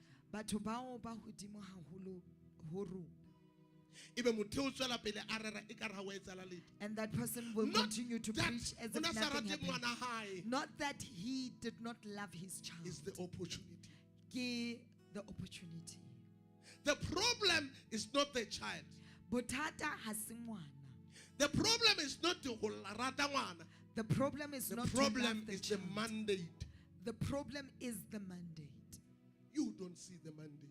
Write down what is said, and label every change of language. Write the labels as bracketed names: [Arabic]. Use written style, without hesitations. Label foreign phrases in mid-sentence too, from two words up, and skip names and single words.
[Southern Sotho] Batho bao ba hodimo haholo ho rona. Ebe motho o tswela pele a rera ekare ha wa etsala letho. [English] And that person will Not continue to that preach as [Southern Sotho] o na [English] if [Southern Sotho] sa [English] nothing [Southern Sotho] rate ngwana [English] happened. [Southern Sotho] hae. [English] Not that he did not love his child. It's the opportunity. Ke the opportunity. The problem is not the child. [Southern Sotho] Bothata ha se ngwana. [English] The problem is not to [Southern Sotho] rata ngwana. [English] The problem is The not to problem love the is the child. mandate. The problem is the mandate. You don't see the mandate.